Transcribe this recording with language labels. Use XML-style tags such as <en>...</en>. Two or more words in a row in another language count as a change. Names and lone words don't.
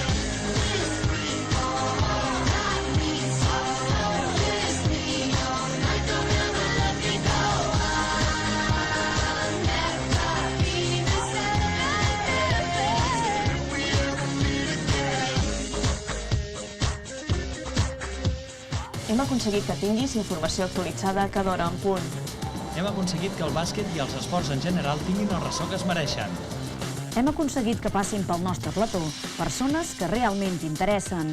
<en>This free fall got me so. Kiss me all night, don't ever let me go. I'll never be the same. If we ever meet again.</en> <ca>Hem aconseguit que tinguis informació actualitzada a cada hora en punt. Hem aconseguit que el bàsquet i els esports en general tinguin el ressò que es mereixen. Hem aconseguit que passin pel nostre plató persones que realment t'interessen.</ca>